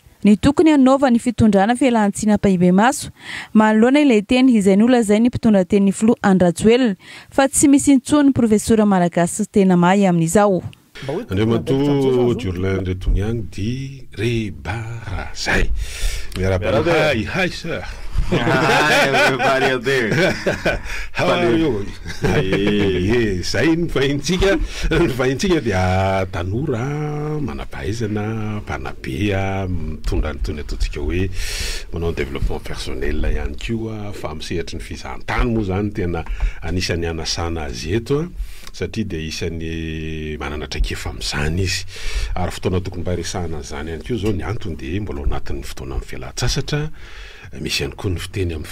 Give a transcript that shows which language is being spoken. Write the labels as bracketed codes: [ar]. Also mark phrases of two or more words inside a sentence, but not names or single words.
[mg] ny tokony anaova ny fitondrana fialan-tsina Pahibe Maso manoloana ilay teny izay nolazainy ny mpitondra teny Filoha Andrajoelina fa tsy misy intsony profesora malagasy tena mahay amin'izao. Andriamato Diorlin Retoniang di rebara zay miarabara hi sir. [en] Everybody out there. How are you? [mg] Zay ny fahintsika dia tanora manampahaizana mpanabe mitondra nytony ataontsika hoe manao [fr] développement personnel [mg] ihany koa fa misehatra ny fizahantany moa zany tena anisan'ny anasana azy eto satria dia isan'ny manana traikefa amin'izany izy ary fotoana tokony mba resahana zany ihany koa zao ny antony dia mbola ao anatin'ny fotoana amin'ny fialan-tsasatra misy ihany koa ny fiteny amin'ny